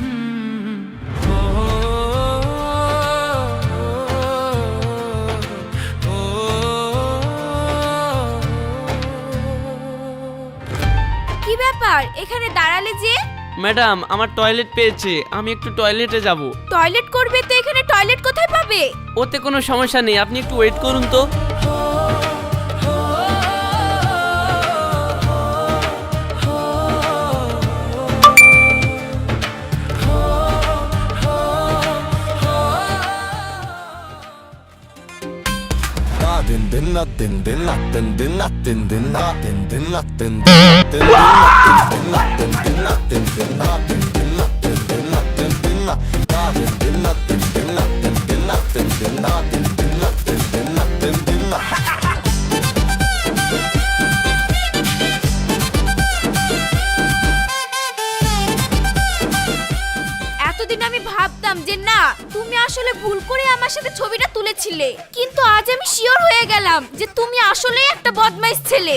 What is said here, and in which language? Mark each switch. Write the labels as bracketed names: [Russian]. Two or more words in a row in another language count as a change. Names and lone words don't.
[Bangla] কি ব্যাপার, এখানে দাঁড়ালে যে? ম্যাডাম, আমার টয়লেট পেয়েছে, আমি একটু টয়লেটে যাব। টয়লেট করবে তো এখানে টয়লেট কোথায় পাবে? ওতে কোনো সমস্যা নেই, আপনি একটু ওয়েট করুন তো। Din din na din din na din din na din din na din din na din din na din din na din din na din din na din din na din din na din din na din din na din din na din din na din din na din din na din din na din din na. এতদিন আমি ভাবতাম যে না, তুমি আসলে ভুল করে আমার সাথে ছবিটা তুলেছিলে, কিন্তু আজ আমি শিওর হয়ে গেলাম যে তুমি আসলেই একটা বদমাইশ ছেলে।